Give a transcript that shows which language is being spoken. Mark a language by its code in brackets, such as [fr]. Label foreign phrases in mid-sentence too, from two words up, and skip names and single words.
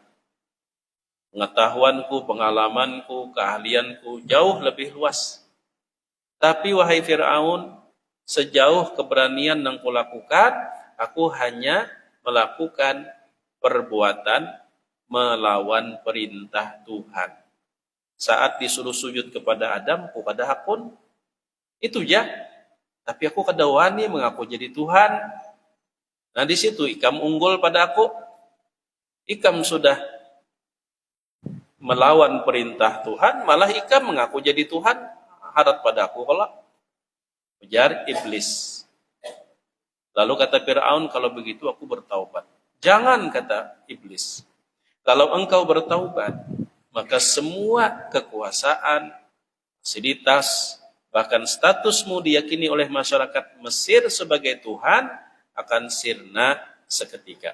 [id] Pengetahuanku, pengalamanku, keahlianku jauh lebih luas. Tapi wahai Fir'aun, sejauh keberanian yang kulakukan, aku hanya melakukan perbuatan melawan perintah Tuhan. Saat disuruh sujud kepada Adam, [bjn] aku kada hakun. [id] Itu ya. [bjn] Tapi aku kada wani mengaku jadi Tuhan. Nah di situ ikam unggul pada aku. Ikam sudah melawan perintah Tuhan, malah ikam mengaku jadi Tuhan, harap pada aku kalau ujar iblis. [id] Lalu kata Fir'aun, kalau begitu aku bertaubat. Jangan, kata iblis. Kalau engkau bertaubat, maka semua kekuasaan, fasilitas, bahkan statusmu diyakini oleh masyarakat Mesir sebagai Tuhan akan sirna seketika.